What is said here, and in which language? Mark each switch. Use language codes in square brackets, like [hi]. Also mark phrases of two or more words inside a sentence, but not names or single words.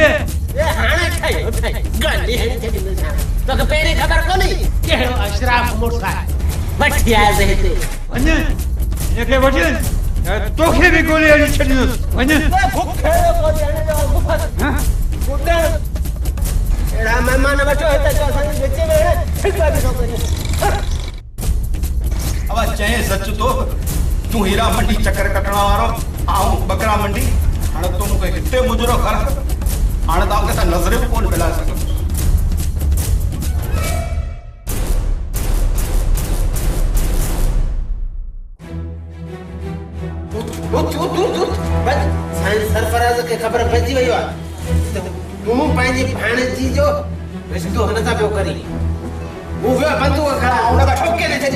[sd] हाणे ठहियो गाली हणी छॾींदुसि तोखे पहिरीं ख़बर कोन्हे कहिड़ो अशराफ मुड़ुसु आहे वठी आयसि हिते वञ हिनखे वठी तोखे बि गोली हणी छॾींदुसि वञ अहिड़ा महिमान वठो हिते जो असांजे विच में ठिका बि थो करे अब चए सच तो तू हीरा मंडी चक्कर कटण वारो आऊं बकरा मंडी हाणे तू मूंखे हिते मुजरो कर हाणे तव्हांखे त नज़र बि कोन मिलाए सघंदुसि सरफराज़ खे ख़बर पइजी वई आहे तूं पंहिंजी भाणेजी जो रिश्तो हिन सां पियो करी हू वियो बंदूक खड़ा हुन खां ठोके न छॾी